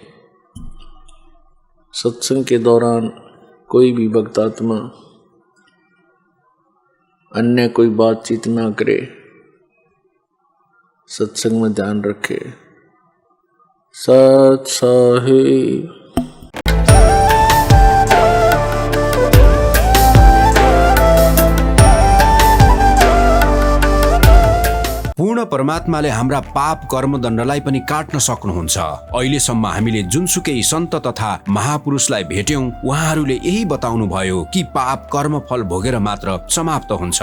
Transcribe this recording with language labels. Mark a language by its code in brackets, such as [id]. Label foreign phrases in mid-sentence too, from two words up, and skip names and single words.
[hi] सत्संग के दौरान कोई भी भक्तात्मा अन्य कोई बातचीत ना करे, सत्संग में ध्यान रखे। सत साहिब। [ne] पूर्ण परमात्माले हाम्रा पाप कर्मदण्डलाई पनि काट्न सक्नुहुन्छ। अहिलेसम्म हामीले जुनसुकै सन्त तथा महापुरुषलाई भेट्यौं, उहाँहरूले यही बताउनु भयो कि पाप कर्म फल भोगेर मात्र समाप्त हुन्छ।